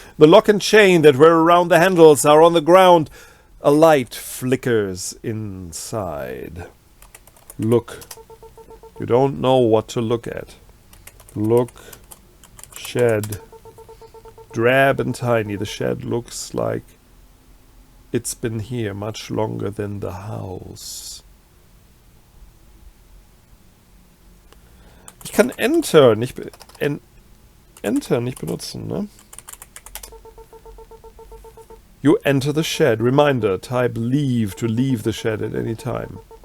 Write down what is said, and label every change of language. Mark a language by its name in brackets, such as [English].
[English] The lock and chain that were around the handles are on the ground. A light flickers inside. Look. You don't know what to look at. Look. Shed. Drab and tiny. The shed looks like it's been here much longer than the house. [German] Ich kann Enter nicht benutzen, ne? [English] You enter the shed. Reminder, type leave to leave the shed at any time.